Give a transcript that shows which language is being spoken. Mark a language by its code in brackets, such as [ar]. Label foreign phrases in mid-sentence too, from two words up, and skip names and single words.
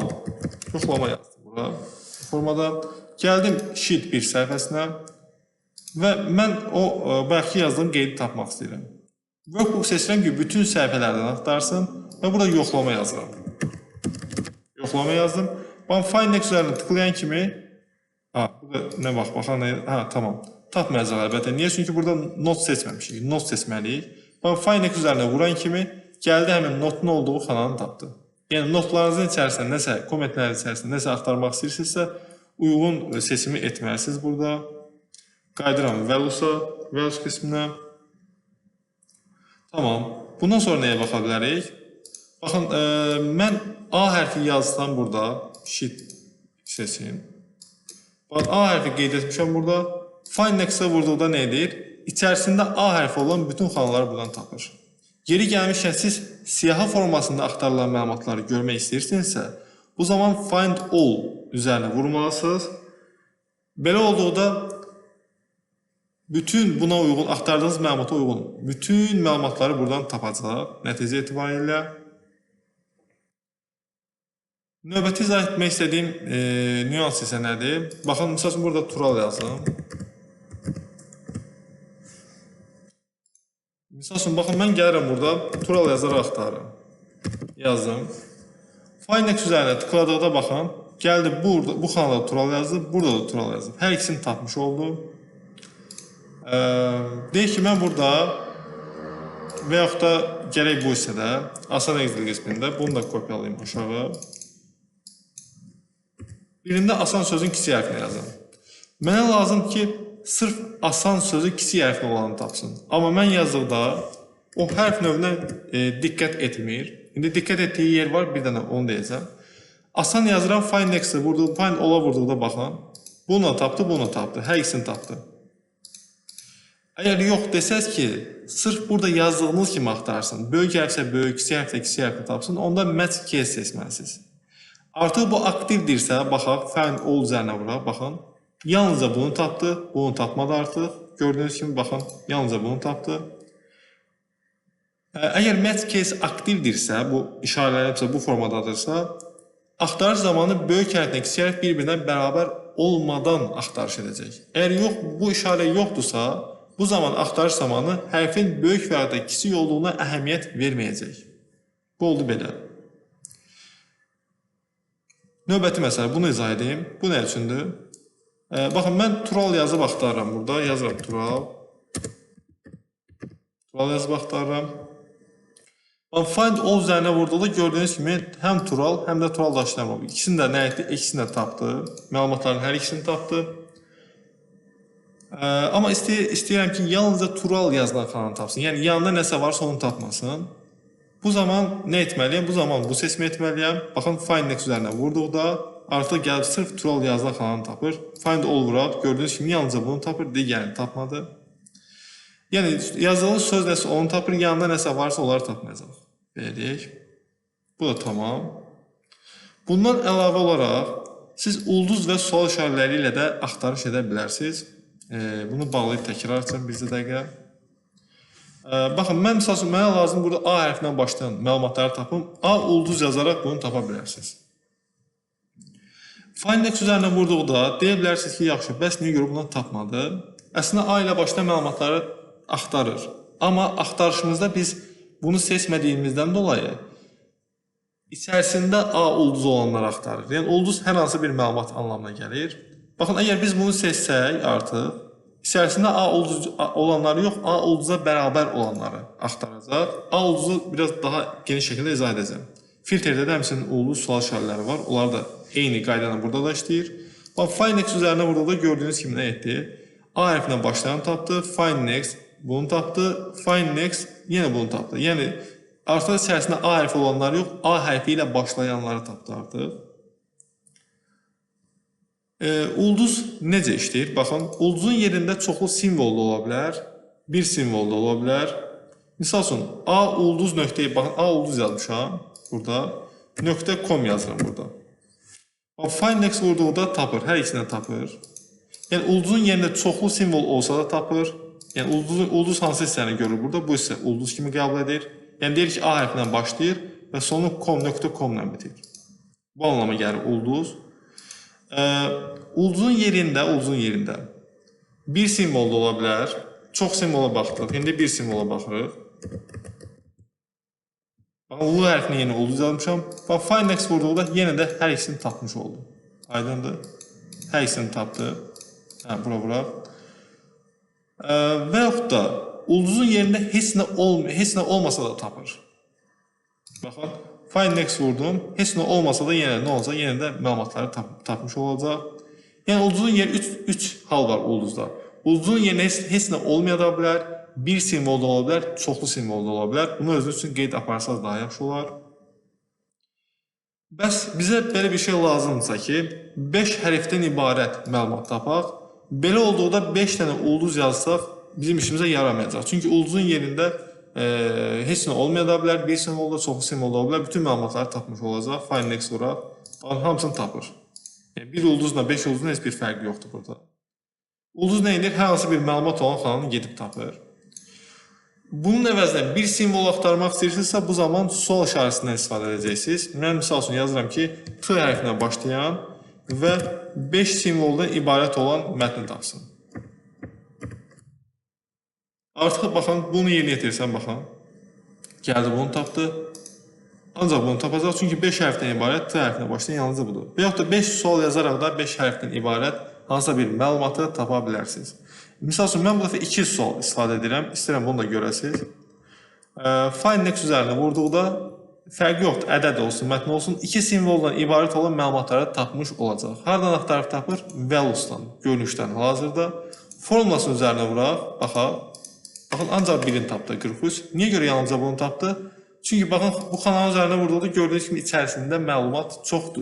[az] Yoxlama yazdım bura. Formada gəldim Sheet 1 səhifəsinə. Və mən o bayaqki yazdığım qeydi tapmaq istəyirəm. Workbook seçirəm ki, bütün səhifələrdən axtarsın və burada yoxlama yazıram. Yoxlama yazdım. Ben [en] find next [az] üzərinə tıklayan kimi burada nə vaxt baxan, tamam. Tapmayacaq əlbəttə. Niyə? Çünki burada not seçməmişik. Not seçməliyik. Ben [en] find next [az] üzərinə vuran kimi gəldi həmin notun olduğu xananı tapdı. Yəni notlarınızın içərisində nəsə, kommentlərin içərisində nəsə axtarmaq istəyirsinizsə, uyğun seçimi etməlisiniz burada. Qaydıram values qisminə. Tamam. Bundan sonra nəyə baxa bilərik? Baxın, mən A hərfi yazsam burada, sheet seçin. Baxın, A hərfi qeyd etmişəm burada. [en] Find next- [az] ə vurduqda nə edir? İçərisində A hərfi olan bütün xanaları buradan tapır. Yeri gəlmişkən siz siyahı formasında axtarılan məlumatları görmək istəyirsinizsə, bu zaman [en] find all [az] üzərinə vurmalısınız. Belə olduqda bütün buna uyğun, axtardığınız məlumata uyğun bütün məlumatları buradan tapacaq nəticə etibarilə. Növbəti izah etmək istədiyim nüans isə nədir? Baxın, misal üçün burada Tural yazdım. Misal üçün, baxın, mən gəlirəm burada Tural yazaraq axtarım. Yazdım. [en] Find next [az] üzərinə tıkladıqda baxın, gəldi bu xanada Tural yazdı, burada da Tural yazdı. Hər ikisini tapmış oldu. Deyək ki, mən burada və yaxud da gərək bu hissədə, asan Excel qismində, bunu da kopyalayayım aşağı. Birində asan sözün kiçik hərfini yazım. Mənə lazım ki, sırf asan sözü kiçik hərfli olanı tapsın. Amma mən yazdıqda o hərf növünə diqqət etmir. İndi diqqət etdiyi yer var, bir dənə onu deyəcəm. Asan yazıram, [en] find next- [az] ə vurduq, [en] find all- [az] a vurduqda baxın. Bunu tapdı, bunu tapdı, hər ikisini tapdı. Əgər yox desəz ki, sırf burada yazdığınız kimi axtarsın, böyük hərfsə böyük, kiçik hərfsə kiçik hərfini tapsın, onda [en] match case [az] seçməlisiniz. Artıq bu aktivdirsə, baxaq, [en] find all [az] üzərinə vuraq, baxın. Yalnızca bunu tapdı, bunu tapmadı artıq. Gördüyünüz kimi, baxın, yalnızca bunu tapdı. Əgər [en] match case [az] aktivdirsə, bu işarələnibsə, bu formadadırsa, axtarış zamanı böyük hərflə kiçik hərf bir-birindən bərabər olmadan axtarış edəcək. Əgər yox, bu işarə yoxdursa, bu zaman axtarış zamanı hərfin böyük və ya da kiçik olduğuna əhəmiyyət verməyəcək. Bu oldu belə. Növbəti məsələ, bunu izah edeyim. Bu nə üçündür? Baxın, mən Tural yazıb axtarıram burada. Yazıram Tural. Tural yazıb axtarıram. [en] Find all [az] üzərinə vurduğunda gördüyünüz kimi həm Tural, həm də Tural daşlamam. İkisini də nə etdi? İkisini də tapdı. Məlumatların hər ikisini tapdı. Amma istəyirəm ki, yalnızca Tural yazılan xananı tapsın. Yəni, yanında nəsə varsa onu tapmasın. Bu zaman nə etməliyəm? Bu zaman bu seçimi etməliyəm. Baxın, [en] find next [az] üzərinə vurduqda artıq gəlib sırf Tural yazılan xananı tapır. [en] Find all [az] vuraq. Gördüyünüz kimi yalnızca bunu tapır, digərini tapmadı. Yəni, yazılı söz nəsə onu tapır, yanında nəsə varsa onları tapmayacaq. Belə deyək. Bu da tamam. Bundan əlavə olaraq, siz ulduz və sual işarələri ilə də axtarış edə bilərsiniz. Bunu bağlayıb təkrar edəcəm bircə dəqiqə. Baxın, mən misal üçün, mənə lazım burada A hərfindən başlayan məlumatları tapım. A ulduz yazaraq bunu tapa bilərsiniz. [en] Find next [az] üzərinə vurduqda deyə bilərsiniz ki, yaxşı, bəs niyə görə bundan tapmadı? Əslində A ilə başlayan məlumatları axtarır. Amma axtarışımızda biz bunu seçmədiyimizdən dolayı içərisində A ulduzu olanları axtarır. Yəni, ulduz hər hansı bir məlumat anlamına gəlir. Baxın, əgər biz bunu seçsək artıq, içərisində A ulduz olanları yox, A ulduza bərabər olanları axtaracaq. A ulduzu biraz daha geniş şəkildə izah edəcəm. Filtrdə də həmçinin ulduz sual işarələri var. Onlar da eyni qaydana burada da işləyir. [en] Find next [az] üzərinə burada da gördüyünüz kimi nə etdi? A hərfindən başlayan tapdı, [en] find next [az] bunu tapdı, [en] find next [az] yenə bunu tapdı. Yəni, artıq içərisində A hərfi olanları yox, A hərfi ilə başlayanları tapdı artıq. Ulduz necə işləyir? Baxın, ulduzun yerində çoxlu simvol da ola bilər, bir simvol da ola bilər. Misal üçün, A ulduz nöqtəyi, baxın, A ulduz yazmışam burada, .com yazıram burada. [en] Find next [az] vurduğunda tapır, hər ikisindən tapır. Yəni, ulduzun yerində çoxlu simvol olsa da tapır. Yəni, ulduz hansı hissəni görür burada? Bu hissə ulduz kimi qəbul edir. Yəni, deyir ki, A hərfindən başlayır və sonu .com ilə bitir. Bu anlama gəlir ulduz. Ulduzun yerində bir simvol da ola bilər. Çox simvola baxdıq. İndi bir simvola baxırıq. L hərfini yenə ulduz yazmışam. [en] Find next [az] vurduğunda yenə də hər ikisini tapmış oldu. Aydındır. Hər ikisini tapdı. Bura. Və yaxud da ulduzun yerində heç nə olmasa da tapır. Baxın. [en] Find next [az] vurdum. Heç nə olmasa da yenə nə olacaq? Yenə də məlumatları tapmış olacaq. Yəni, ulduzun yeri 3 hal var ulduzda. Ulduzun yerinə heç nə olmaya da bilər, bir simvol da ola bilər, çoxlu simvol da ola bilər. Bunu özünüz üçün qeyd aparsanız daha yaxşı olar. Bəs bizə belə bir şey lazımdırsa ki, 5 hərfdən ibarət məlumat tapaq. Belə olduqda 5 dənə ulduz yazsaq, bizim işimizə yaramayacaq. Çünki ulduzun yerində heç nə olmaya da bilər, bir simvol da, çoxlu simvol da ola bilər. Bütün məlumatları tapmış olacaq. [en] Find next [az] vuraq. Hamısını tapır. Yəni, bir ulduzla 5 ulduzun heç bir fərqi yoxdur burada. Ulduz nə edir? Hər hansı bir məlumat olan xananı gedib tapır. Bunun əvəzinə bir simvol axtarmaq istəyirsinizsə, bu zaman sual işarəsindən istifadə edəcəksiniz. Mən misal üçün yazıram ki, T hərfindən başlayan və 5 simvoldan ibarət olan mətni tapsın. Artıq baxın, bunu yerinə yetirirsən, baxın. Gəldi, bunu tapdı. Ancaq bunu tapacaq, çünki 5 hərfdən ibarət T hərfindən başlayan yalnızca budur. Və yaxud da 5 sual yazaraq da 5 hərfdən ibarət hansısa bir məlumatı tapa bilərsiniz. Misal üçün, mən bu dəfə 2 sual istifadə edirəm. İstəyirəm bunu da görəsiniz. [en] Find next [az] üzərinə vurduqda fərqi yoxdur, ədəd olsun, mətn olsun. 2 simvoldan ibarət olan məlumatları tapmış olacaq. Hardan axtarıb tapır? Values'dan, görünüşdən hal-hazırda. Formulasının üzərinə vuraq, baxaq. Baxın, ancaq birini tapdı, 43. Niyə görə yalnızca bunu tapdı? Çünki baxın, bu xananın üzərinə vurduğunda gördüyünüz kimi içərisində məlumat çoxdur.